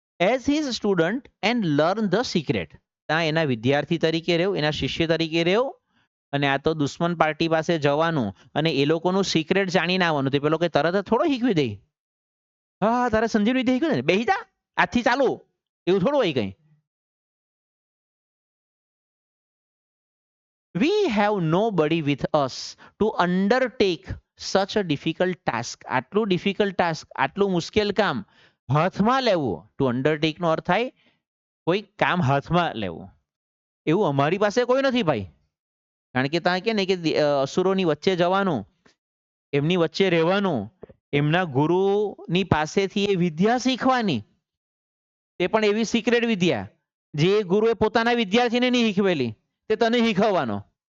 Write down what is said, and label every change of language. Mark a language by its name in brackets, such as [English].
[English] as his student and learn the secret, [Gujarati] ત્યાં એના વિદ્યાર્થી તરીકે રહેવ, એના શિષ્ય તરીકે રહેવ. અને આ તો દુશ્મન પાર્ટી પાસે જવાનું અને એ લોકોનું સિક્રેટ જાણીને આવવાનું, તે પેલો કે તરત જ થોડો શીખવી દે. હા તારે સંજીવની વિદ્યા શીખવી ને, બેસી જા, આજથી ચાલુ, એવું થોડું હોય કઈ. [English] We have nobody with us to undertake such a difficult task. [Gujarati] આટલું ડિફિકલ્ટ ટાસ્ક, આટલું મુશ્કેલ કામ હાથમાં લેવું. ટુ અંડરટેક નો અર્થ થાય કોઈ કામ હાથમાં લેવું, એવું અમારી પાસે કોઈ નથી ભાઈ. કારણ કે ત્યાં કે ને કે અસુરોની વચ્ચે જવાનું, એમની વચ્ચે રહેવાનું, એમના ગુરુની પાસેથી એ વિદ્યા શીખવાની, તે પણ એવી સિક્રેટ વિદ્યા જે ગુરુએ પોતાના વિદ્યાર્થીને નહીં શીખવેલી, તે તને શીખવવાનો.